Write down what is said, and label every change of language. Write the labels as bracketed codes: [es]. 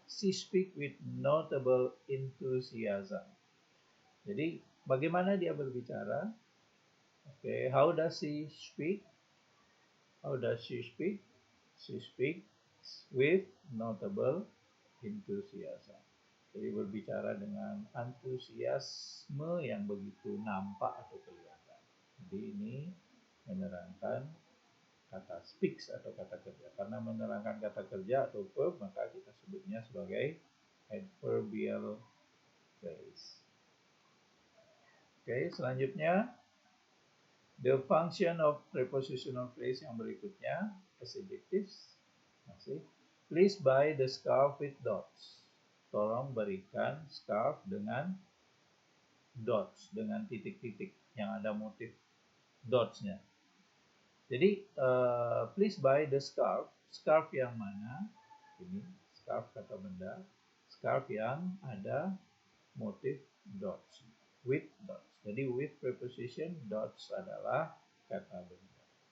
[en] She speak with notable enthusiasm. [id] Jadi bagaimana dia berbicara? [en] Okay, how does she speak? How does she speak? She speaks with notable enthusiasm. [id] Jadi berbicara dengan antusiasme yang begitu nampak atau kelihatan. Jadi ini menerangkan kata speaks atau kata kerja. Karena menerangkan kata kerja atau verb, maka kita sebutnya sebagai adverbial phrase. Oke, selanjutnya [en] the function of prepositional phrase [id] yang berikutnya [en] as adjectives. [id] Masih. [en] Please buy the scarf with dots. [id] Tolong berikan scarf dengan dots, dengan titik-titik yang ada motif dots-nya. [en] Jadi please buy the scarf. [id] Scarf yang mana? Ini scarf kata benda. Scarf yang ada motif dots. [en] With dots. [id] Jadi with preposition, dots adalah kata benda.